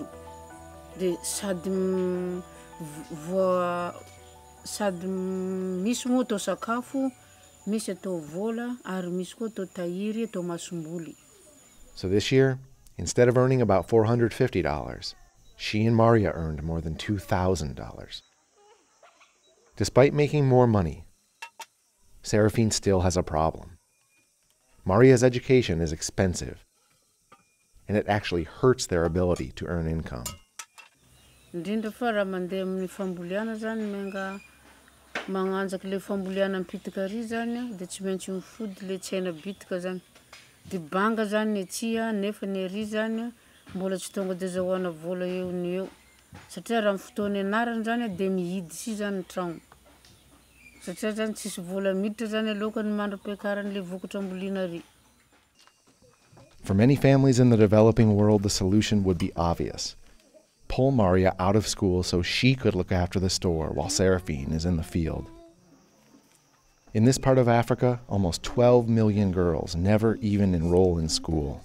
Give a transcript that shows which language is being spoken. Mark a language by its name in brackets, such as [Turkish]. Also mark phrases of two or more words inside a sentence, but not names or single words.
[Malagasy] De sady sady misy moa atao sakafo, misy atao vola, ary misy koa atao tahiry, atao masomboly. [English] So this year, instead of earning about $450, she and Maria earned more than $2,000. Despite making more money, Séraphine still has a problem. Maria's education is expensive, and it actually hurts their ability to earn income. [Malagasy] Indrindra fa raha mandeha amin'ny famboliana zany menga magnanjaka le famboliana ampitika ary zany dia tsy maintsy mifody le tsena bitika zany. Dia banga zany ny etsia nefa ny ary zany mbola tsy tonga dia azahoana vola eo ny eo. Satria raha amin'ny fotoana ianarana zany dia mihidy si zany tragno. Satria zany tsisy vola miditra zany alohan'ny mandram-piakaran'le vokatra amboliana ary. [English] For many families in the developing world, the solution would be obvious. Pull Maria out of school so she could look after the store while Séraphine is in the field. In this part of Africa, almost 12 million girls never even enroll in school.